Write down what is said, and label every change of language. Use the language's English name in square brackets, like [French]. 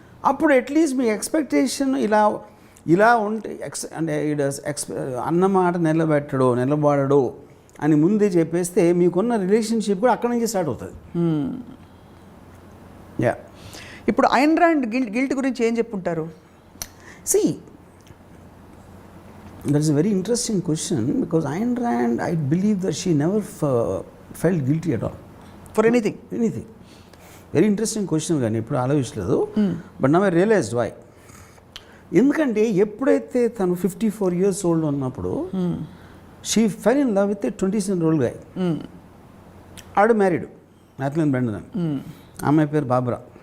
[Telugu] అప్పుడు అట్లీస్ట్ మీ ఎక్స్పెక్టేషన్ ఇలా ఉంటే అంటే అన్నమాట నిలబడడు అని ముందే చెప్పేస్తే మీకున్న రిలేషన్షిప్ కూడా అక్కడి నుంచి స్టార్ట్ అవుతుంది. యా. ఇప్పుడు ఐన్ ర్యాండ్ గిల్ట్ గురించి ఏం చెప్పుంటారు? [English] See, that is a very interesting question because Ayn Rand, I believe that she never felt guilty at all. For anything? Anything. Very interesting question [Telugu] కానీ ఎప్పుడు ఆలోచించలేదు. [English] But now I realized why. [Telugu] ఎందుకంటే ఎప్పుడైతే తను [English] 54 years old [Telugu] ఉన్నప్పుడు [English] She fell in love with 27-year-old guy. [Telugu] ఆడు married, మ్యాథ్లిన్ Brendan అని. అమ్మాయి పేరు బాబ్రా.